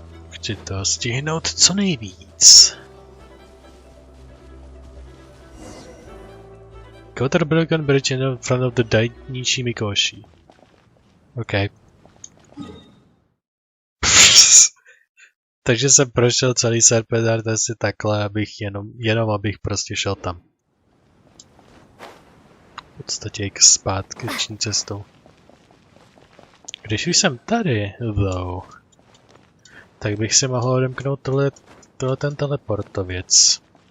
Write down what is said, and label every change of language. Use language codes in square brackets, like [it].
[cs] Chci to stihnout co nejvíc. [en] Go to the broken bridge in front of the Daiichi Mikoshi. OK. [cs] Takže jsem prošel celý Serpentard asi takhle, abych jenom abych prostě šel tam. V podstatě i zpátkyční cestou. Když už jsem tady, though, tak bych si mohl odemknout ten teleportověc.